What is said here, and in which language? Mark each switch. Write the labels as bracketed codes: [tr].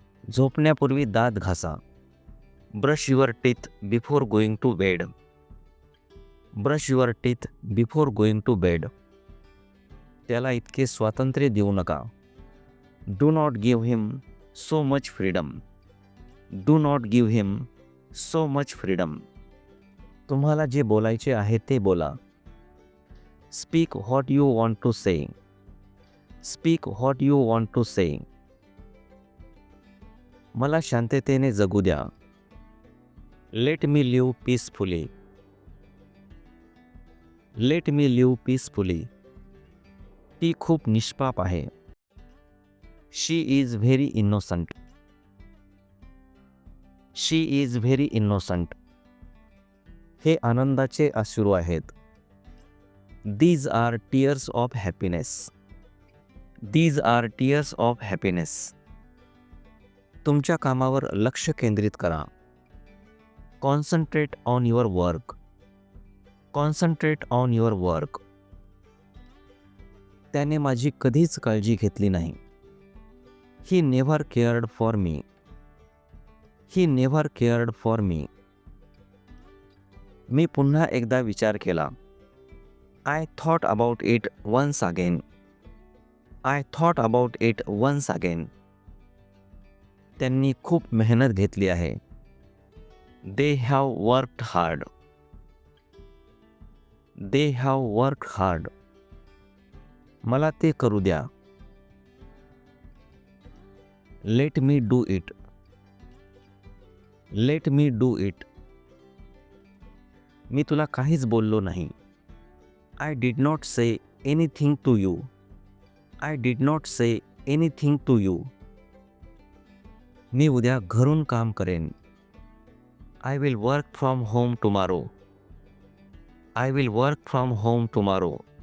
[mr] झोपण्यापूर्वी दात घासा. [en] Brush your teeth before going to bed. Brush your teeth before going to bed. [mr] त्याला इतके स्वातंत्र्य देऊ नका. [en] Do not give him so much freedom. Do not give him so much freedom. [mr] तुम्हाला जे बोलायचे आहे ते बोला. [en] Speak what you want to say. Speak what you want to say. [mr] मला शांततेने जगू द्या. [en] Let me live peacefully. Let me live peacefully. [mr] ती खूप निष्पाप आहे. [en] She is very innocent. She is very innocent. [mr] हे आनंदाचे अश्रू आहेत. [en] These are tears of happiness. These are tears of happiness. [mr] तुमच्या कामावर लक्ष केंद्रित करा. [en] Concentrate on your work. Concentrate on your work. [mr] त्याने माझी कधीच काळजी घेतली नाही. [en] He never cared for me. He never cared for me. [mr] मी पुन्हा एकदा विचार केला. [en] I thought about it once again. I thought about it once again. [mr] त्यांनी खूप मेहनत घेतली आहे. [en] They have worked hard. They have worked hard. [mr] मला ते करू द्या. [en] Let me do it. Let me do it. [mr] मी तुला काहीच बोललो नाही. [en] I did not say anything to you. I did not say anything to you. [mr] मी उद्या घरून काम करेन. [en] I will work from home tomorrow. I will work from home tomorrow.